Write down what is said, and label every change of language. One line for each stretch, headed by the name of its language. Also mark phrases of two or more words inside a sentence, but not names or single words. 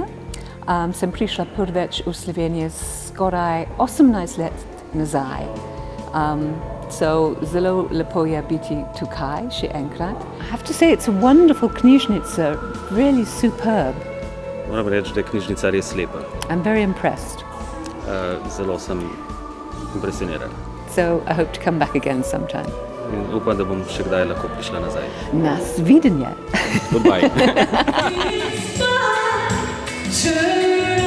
Slovenian: Sem prišla prvič v Slovenijo skoraj 18 let nazaj. So zelo lepo je biti tukaj še enkrat.
English: I have to say it's a wonderful knjižnica, really superb.
Slovenian: Moram reči, da je knjižnica res lepa.
English: I'm very impressed.
Slovenian: Zelo sem impresioniran.
English: So I hope to come back again sometime.
Slovenian: In upam, da bom še kdaj lahko prišla nazaj. Nasvidenje.
English: Goodbye.